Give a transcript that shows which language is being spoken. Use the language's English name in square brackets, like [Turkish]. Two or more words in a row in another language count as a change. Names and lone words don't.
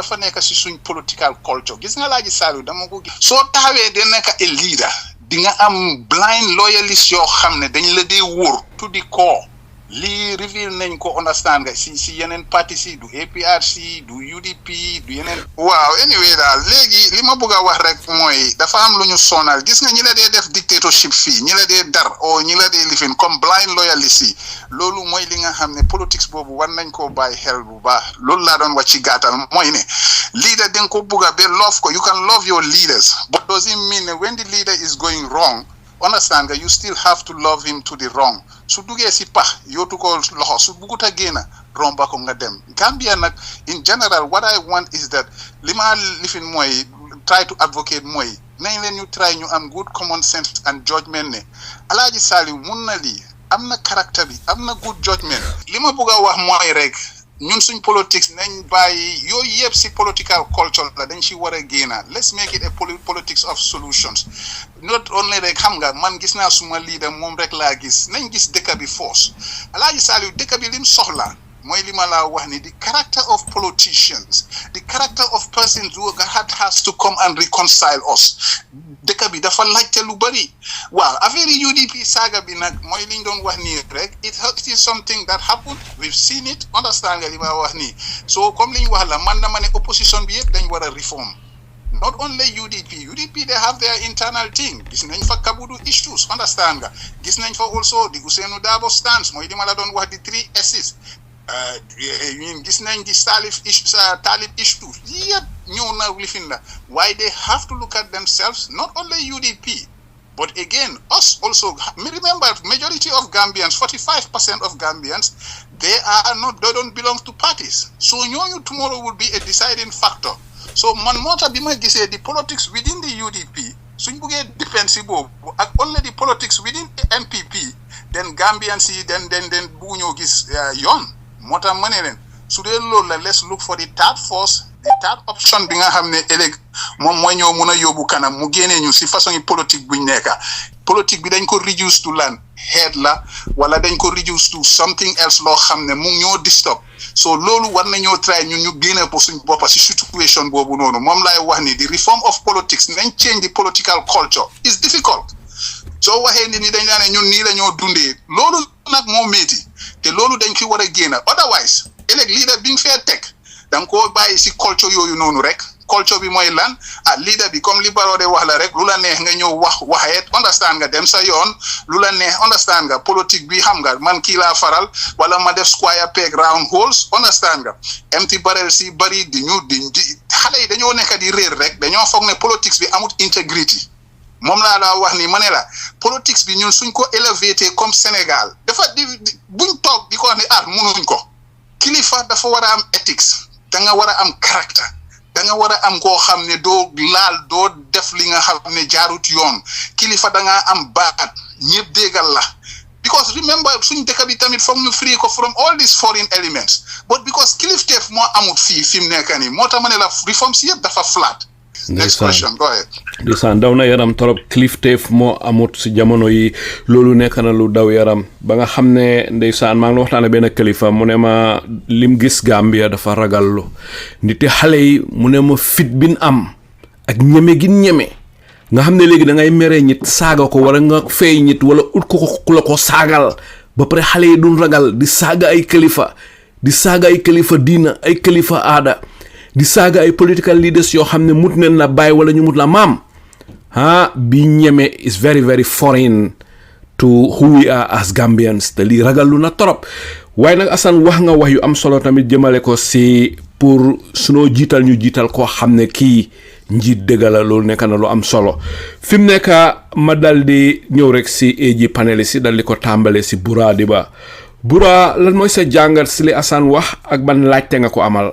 [Wolof] dafa nekk si suñ [English] political culture [Wolof] gis nga Alhaji Saliou dama ko gis soo taxawee de nekk a leader di nga am [English] blind loyalist [Wolof] yoo xam ne dañ la dee wóor [English] to the [Wolof] core lii reveal nañ ko understand nga si yeneen parti si du APRC du UDP du yeneen waaw anyway daal léegi li ma bëgg a wax rek mooy dafa am lu ñu sonal gis nga ñi la dee def dictatorship fii ñi la dee dar o ñi la dee lifin comme [English] blind loyalist [Wolof] yi loolu mooy li nga xam ne politics boobu war nañ koo bàyyi xel bu baax loolu laa doon wax ci gàttal mooy ne leader da nga ko bëgg a ba love ko [English] you can love your leaders but doesn't mean [Wolof] ne [English] when the leader is going wrong [Wolof] understand nga [English] you still have to love him to the wrong [Wolof] su duggee si pax yootu ko loxo su bugut a génn romba ko nga dem Gambia nag [English] in general what I want is that [Wolof] li ma lifin mooy [English] try to advocate [Wolof] mooy nañ leen ñu try ñu am [English] good common sense and judgment [Wolof] ne Alaaji Saliu mun na lii am na caractère bi am na [English] good judgment [Wolof] li ma bëgg a wax mooy rek ñun suñ politics nañ bàyyi yooyu yëpp si [English] political culture [Wolof] la dañ si war a génna [English] let's make it a politics of solutions not only [Wolof] rek xam nga man gis naa suma leader moom rek laa gis nañ gis dëkk bi force Alaaji Saliu dëkk bi lim soxla mooy li ma laa wax ni [English] the character of politicians the character of persons who has to come and reconcile us [Wolof] dëkk bi dafa laajte lu bari waaw affaire yi UDP saaga bi nag mooy liñ doon wax nii rek [English] it is something that happened we've seen it [Wolof] understand nga li ma wax nii so comme liñ wax la man dama ne opposition bi yëpp dañ war a reform [English] not only UDP they have their internal thing [Wolof] gis nañ fa kabudu issues understand nga gis nañ fa [English] also the Ousainou Darboe stance [Wolof] mooy li ma la doon wax di 3 S's ñun gis nañ di talib issues yëpp ñëw na lifin la [English] why they have to look at themselves not only UDP but again us also remember majority of Gambians 45% of Gambians they don't belong to parties so ñooñu tomorrow will be a deciding factor so [Wolof] man moo tax bi ma gisee [English] the politics within the UDP [Wolof] suñ buggee defense boobu ak [English] only the politics within the NPP then Gambians yi then [Wolof] bugg ñoo gis yoon moo tax ma ne leen su dee loolu la [English] let's look for the third force the third option [Wolof] bi nga xam ne ëllëg moom mooy ñoo mun a yóbbu kanam mu génnee ñu si façon yi politique buñ nekka politique bi dañ ko [English] reduce to [Wolof] lan head la wala dañ ko [English] reduce to something else [Wolof] loo xam ne mu ñoo disturb so loolu war nañoo try ñun ñu génne ko suñ boppa si situation boobu noonu moom laay wax ni [English] the reform of politics [Wolof] nañ [English] change the political culture is difficult [Wolof] soo waxee nit ñi dañ laa ne ñun nii la ñoo dundee loolu nag moo métti te loolu dañ fi war a génn otherwise ëllëg leader bi nga fee teg da nga koo bàyyi si culture yooyu noonu rek culture bi mooy lan leader bi comme li Barrow de wax la rek lu la neex nga ñëw waxeet understand nga dem sa yoon lu la neex understand nga politique bi xam nga man kii laa faral wala ma def [English] square peg round holes [Wolof] understand nga [English] empty barrel [Wolof] si bari di xale yi dañoo nekk di réer rek dañoo foog ne politics bi amut integrity moom laa wax ni ma ne la politics bi ñun suñ ko élevé comme Sénégal dafa buñ toog di ko wax ne mënuñ ko kilifa dafa war a am ethics da nga war a am caractère da nga war a am koo xam ne doo laal doo def li nga xam ne jaarut yoon kilifa da nga am baat ñëpp déggal la [English] because remember [Wolof] suñ dëkk bi tamit foog ñu free ko [English] from all these foreign elements but because [Wolof] kilifteef moo amut fii fi mu nekk nii moo tax ma ne la reform si yëpp dafa flat. [English] Next question, go ahead. [Wolof] Ndeysaan daw na yaram torop kilifteef moo amut si jamono yi loolu nekk na lu daw yaram ba nga xam ne ndeysaan maa ngi waxtaane benn kilifa mu ne ma lim gis Gambia dafa ragallu ndite xale yi mu ne ma fit bin am ak ñeme gi ñeme nga xam ne léegi da ngay mere nit saaga ko wala nga fay nit wala ut ko ku la ko saagal ba pare xale yi duñ ragal di saaga ay kilifa diina ay kilifa aada di saaga ay [English] political leaders [Wolof] yoo xam ne mut neen la bàyyi wala ñu mut la maam bi ñeme [English] is very very foreign to who we are as Gambians [Wolof] te lii ragal lu na torop waaye nag Assane wax nga wax yu am solo tamit jëmale ko si pour sunoo jiital ñu jiital koo xam ne kii njiit dëgg la loolu nekk na lu am solo fi mu nekk ma dal di ñëw rek si AG panel si dal di ko tàmbale si Bura Diba Bura lan mooy sa jàngat si li Assane wax ak ban laajte nga ko amal.